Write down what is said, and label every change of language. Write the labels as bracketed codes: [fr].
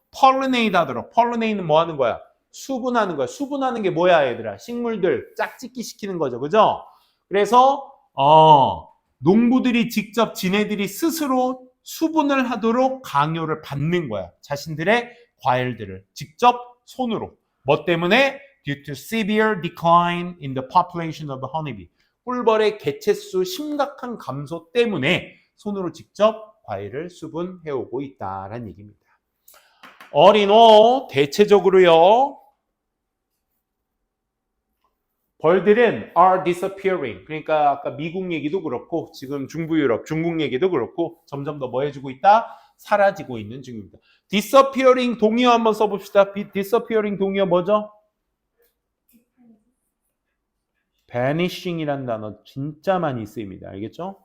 [ko] pollinate 하도록. pollinate는 뭐 하는 거야? 수분하는 거야. 수분하는 게 뭐야 얘들아? 식물들 짝짓기 시키는 거죠. 그죠? 그래서 농부들이 직접 지네들이 스스로 수분을 하도록 강요를 받는 거야. 자신들의 과일들을 직접 손으로. 뭐 때문에? [en] Due to severe decline in the population of honeybee. [ko] 꿀벌의 개체수 심각한 감소 때문에 손으로 직접 과일을 수분해오고 있다라는 얘기입니다. 어린오 대체적으로요. 벌들은 [en] are disappearing. [ko] 그러니까 아까 미국 얘기도 그렇고 지금 중부 유럽, 중국 얘기도 그렇고 점점 더 뭐 해주고 있다? 사라지고 있는 중입니다. disappearing 동의어 한번 써봅시다. disappearing 동의어 뭐죠? vanishing이라는 단어 진짜 많이 쓰입니다. 알겠죠?